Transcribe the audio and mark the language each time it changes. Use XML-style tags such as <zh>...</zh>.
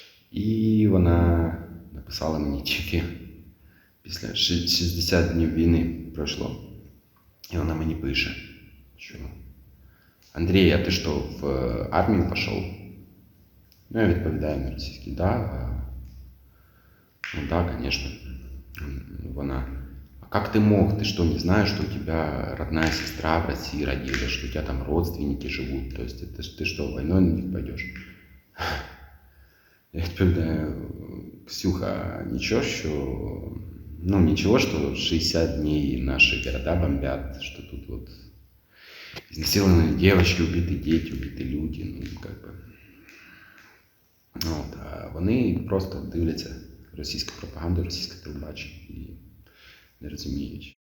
<uk>І вона написала мені тільки після 60 днів війни пройшло. І вона мені пише, що: «Андрій, а ти що, в армію пішов?» Ну, я відповідаю на російський: «Да».</uk> <ru>«Ну да, конечно». Вона: «А как ты мог? Ты что, не знаешь, что у тебя родная сестра в России родила, что у тебя там родственники живут? То есть ты что, войной на них пойдешь?»</ru> <uk>Я відповідаю:</uk> <ru>«Ксюха, ничего, что 60 дней наши города бомбят, что тут вот изнасилованные девочки, убитые дети, убитые люди,</ru> <uk>От, а вони просто дивляться російську пропаганду, російське телебачення і не розуміють.</uk>